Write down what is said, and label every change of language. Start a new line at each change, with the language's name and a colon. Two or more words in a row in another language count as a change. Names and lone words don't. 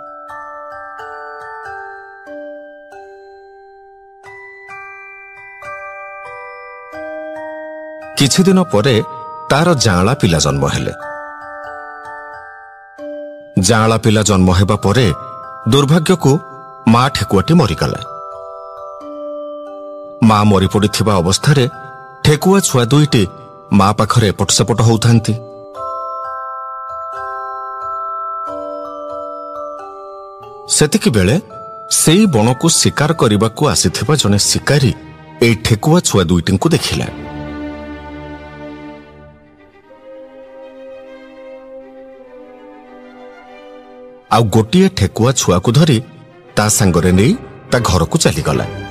Odia: କିଛି ଦିନ ପରେ ତାର ଯାଆଁଳା ପିଲା ଜନ୍ମ ହେଲେ। ଯାଆଁଳା ପିଲା ଜନ୍ମ ହେବା ପରେ ଦୁର୍ଭାଗ୍ୟ କୁ ମା' ଠେକୁଆଟି ମରିଗଲା। ମା' ମରି ପଡ଼ିଥିବା ଅବସ୍ଥାରେ ଠେକୁଆ ଛୁଆ ଦୁଇଟି ମା' ପାଖରେ ଏପଟ ସେପଟ ହେଉଥାନ୍ତି। ସେତିକି ବେଳେ ସେଇ ବଣ କୁ ଶିକାର କରିବାକୁ ଆସିଥିବା ଜଣେ ଶିକାରୀ ଏଇ ଠେକୁଆ ଛୁଆ ଦୁଇଟି କୁ ଦେଖିଲା। ଆଉ ଗୋଟିଏ ଠେକୁଆ ଛୁଆ କୁ ଧରି ତା ସଙ୍ଗରେ ନେଇ ତା ଘର କୁ ଚାଲିଗଲା।